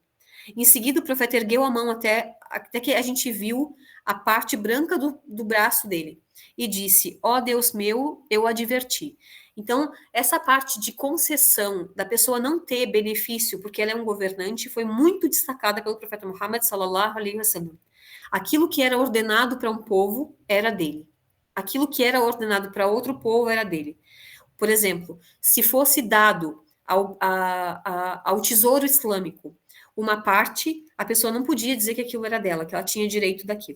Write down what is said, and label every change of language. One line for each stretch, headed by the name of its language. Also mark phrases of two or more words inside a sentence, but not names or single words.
Portuguese: Em seguida, o profeta ergueu a mão até que a gente viu a parte branca do braço dele e disse: ó Deus meu, eu adverti. Então, essa parte de concessão, da pessoa não ter benefício porque ela é um governante, foi muito destacada pelo profeta Muhammad
Arabic: صلى الله عليه وسلم.
Portuguese: Aquilo que era ordenado para um povo era dele. Aquilo que era ordenado para outro povo era dele. Por exemplo, se fosse dado ao tesouro islâmico uma parte, a pessoa não podia dizer que aquilo era dela, que ela tinha direito daquilo.